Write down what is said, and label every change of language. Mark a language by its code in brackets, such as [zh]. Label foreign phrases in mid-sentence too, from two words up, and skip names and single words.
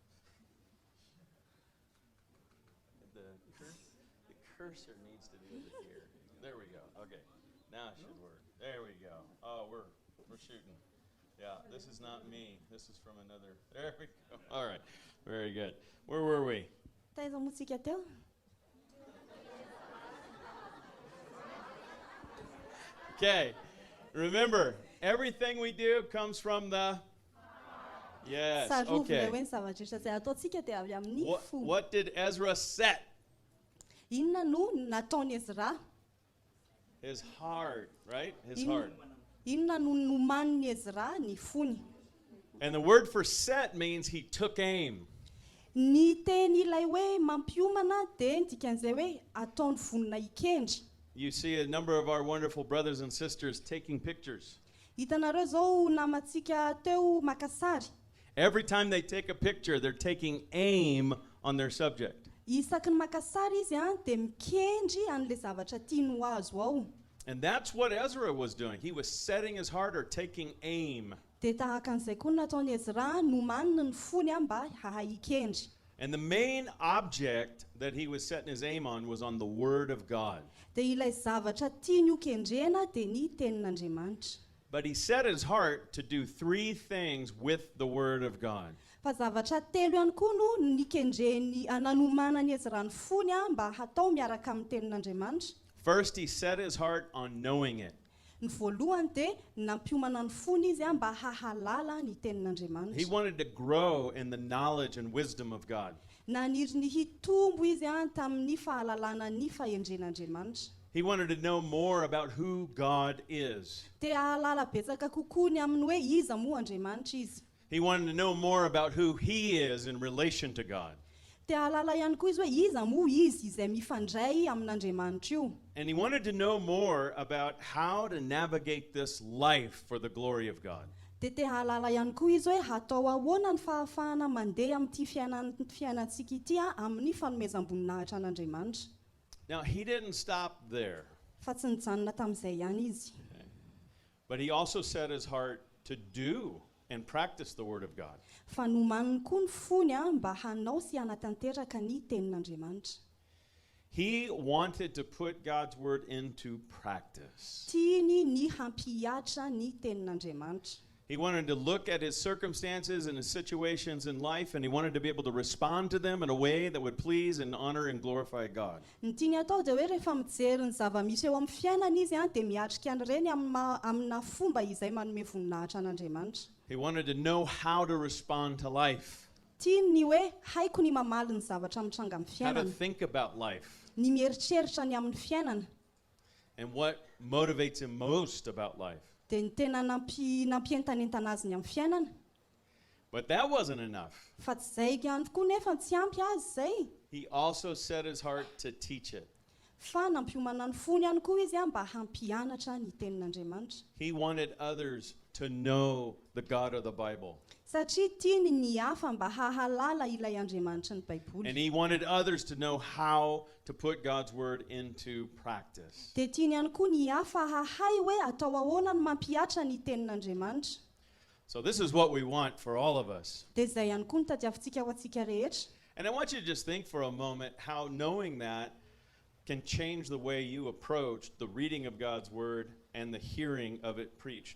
[en] The cursor needs to be over here. There we go. Okay. Now it should work. There we go. Oh, we're shooting. Yeah, this is not me. This is from another. There we go. All right. Very good. Where were we? [mg] Taiza motsika teo? [en] Okay. Remember, everything we do comes from the. Yes. [mg] Sarovina [en] Okay. [mg] hoe ny zavatra rehetra izay ataontsika dia avy amin'ny fo. [en] What did Ezra set? [mg] Inona no nataony Ezra? [en] His heart, right? His In- heart. [mg] Inona no nomaniny Ezra ny fony. [en] And the word for set means he took aim. [mg] Ny teny ilay hoe mampiomana dia dikan'izay hoe ataony vonona ikendry. [en] You see a number of our wonderful brothers and sisters taking pictures. [mg] Hitanareo zao namantsika teo maka sary. [en] Every time they take a picture, they're taking aim on their subject. [mg] Isaky ny maka sary izy a dia mikendry an'ilay zavatra tiany ho azo ao. [en] And that's what Ezra was doing. He was setting his heart or taking aim. [mg] Dia tahaka an'izay koa no nataony Ezra nomanina ny fony a mba ikendry. [en] And the main object that he was setting his aim on was on the Word of God. [mg] Dia ilay zavatra tiany ho kendrena dia ny tenin'Andriamanitra. [en] But he set his heart to do three things with the Word of God. [mg] Fa zavatra telo ihany koa no nikendreny nanomana ny Ezra ny fony a mba hatao miaraka amin'ny tenin'Andriamanitra. [en] First, he set his heart on knowing it. [mg] Ny voalohany dia nampiomana ny fony izy a mba hahalala ny [en] He [mg] tenin'Andriamanitra. [en] wanted to grow in the knowledge and wisdom of God. [mg] Naniry ny hitombo izy a tamin'ny fahalalana ny fahendren'Andriamanitra. [en] He wanted to know more about who God is. [mg] Dia hahalala betsaka kokoa ny aminy hoe iza moa Andriamanitra izy. [en] He wanted to know more about who he is in relation to God. [mg] Dia hahalala ihany koa izy hoe iza moa izy izay mifandray amin'Andriamanitra io. [en] And he wanted to know more about how to navigate this life for the glory of God. [mg] dia te hahalala ihany koa izy hoe hatao ahoana ny fahafahana mandeha amin'ity fiainantsika ity amin'ny fanomezam-boninahitra an'Andriamanitra. [en] Now, he didn't stop there, [mg] Fa tsy nijanona tamin'izay ihany izy. [en] but he also set his heart to do and practice the Word of God. [mg] Fa nomaniny koa ny fony mba hanao sy hanatanteraka ny tenin'Andriamanitra. [en] He wanted to put God's Word into practice. [mg] Tiany ny hampihatra ny tenin'Andriamanitra. [en] He wanted to look at his circumstances and his situations in life, and he wanted to be able to respond to them in a way that would please and honor and glorify God. [mg] Ny tiany atao dia hoe rehefa mijery ny zava-misy eo amin'ny fiainana izy dia miatrika an'ireny amina fomba izay manome voninahitra an'Andriamanitra. [en] He wanted to know how to respond to life, [mg] Tiany ny hoe haiko ny mamaly ny zavatra mitranga amin'ny [en] how to [mg] fiainana, [en] think about life, [mg] ny mieritreritra ny amin'ny fiainana, [en] and what motivates him most about life. [mg] dia ny tena nampientanentana azy ny amin'ny fiainana. [en] But that wasn't enough. [mg] Fa tsy izay ihany koa nefa tsy ampy azy izay. [en] He also set his heart to teach it. [mg] Fa nampiomana ny fony ihany koa izy mba hampianatra ny tenin'Andriamanitra. [en] He wanted others to know the God of the Bible. [mg] Satria tiany ny hafa mba hahalala ilay Andriamanitra ny Baiboly. [en] And he wanted others to know how to put God's Word into practice. [mg] Dia tiany ihany koa ny hafa hahay hoe atao ahoana ny mampihatra ny tenin'Andriamanitra. [en] So this is what we want for all of us. [mg] Dia izay ihany koa ny tadiavintsika ho antsika rehetra. [en] And I want you to just think for a moment how knowing that can change the way you approach the reading of God's Word and the hearing of it preached.